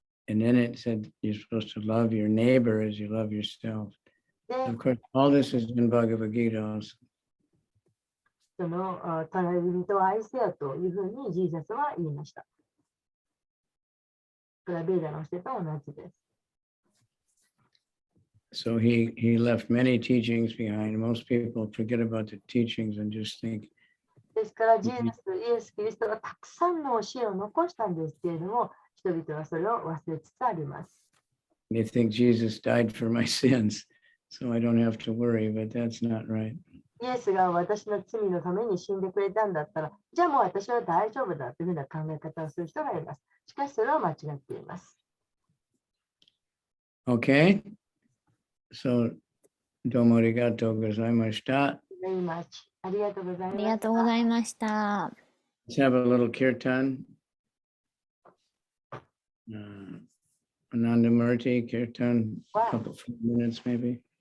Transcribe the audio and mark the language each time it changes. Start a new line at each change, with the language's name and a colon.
English: And then it said you're supposed to love your neighbor as you love yourself.
Japanese: で、
English: Of course, all this is in Bhagavad Gita also.
Japanese: その隣人を愛せよというふうにジーザスは言いました。これはベーダの教えと同じです。
English: So he left many teachings behind. Most people forget about the teachings and just think
Japanese: ですから、ジーザス、イエス・キリストがたくさんの教えを残したんですけれども、人々はそれを忘れつつあります。
English: they think Jesus died for my sins, so I don't have to worry, but that's not right.
Japanese: イエスが私の罪のために死んでくれたんだったら、じゃあもう私は大丈夫だというふうな考え方をする人がいます。しかし、それは間違っています。
English: Okay? So, domo arigatou gozaimashita. Very much.
Japanese: ありがとうございます。ありがとうございました。
English: Let's have a little kirtan. Anandamurti kirtan, a couple few minutes maybe.